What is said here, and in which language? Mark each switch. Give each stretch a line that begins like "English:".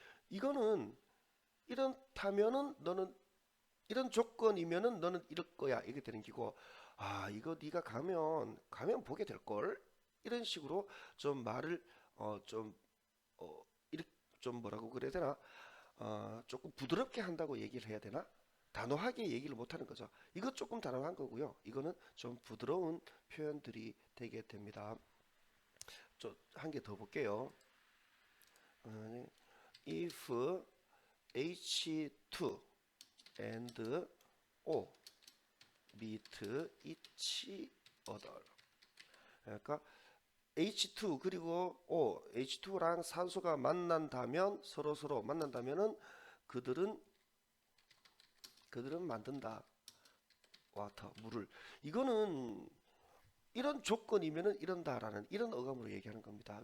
Korean: 이거는 이렇다면은 너는 이런 조건이면은 너는 이럴 거야 이게 되는 기고 이거 네가 가면 보게 될 걸 이런 식으로 좀 말을 좀 이렇게 좀 뭐라고 그래야 되나 조금 부드럽게 한다고 얘기를 해야 되나 단호하게 얘기를 못하는 거죠. 이거 조금 단호한 거고요. 이거는 좀 부드러운 표현들이 되게 됩니다. 한 개 더 볼게요.
English: If H2 and O meet each other.
Korean: 그러니까 H2 그리고 O, H2랑 산소가 만난다면 서로 만난다면은 그들은 만든다. 와터, 물을. 이거는 이런 조건이면은 이런다라는 이런 어감으로 얘기하는 겁니다.